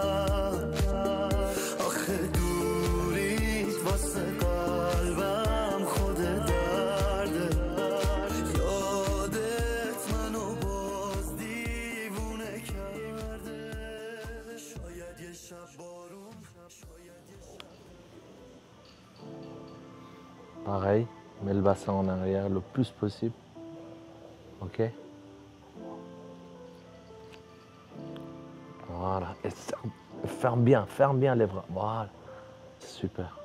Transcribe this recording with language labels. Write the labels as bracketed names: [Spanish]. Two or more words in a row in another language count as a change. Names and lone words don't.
[Persian] آخه دوریت واسه قلبم خود درده، یادت منو باز دیوونه کرده. شاید یه شب بارون، شاید یه شب. [French] Pareil, mets le bassin en arrière le plus possible. Ok. Voilà. Et ferme bien les bras. Voilà. Super.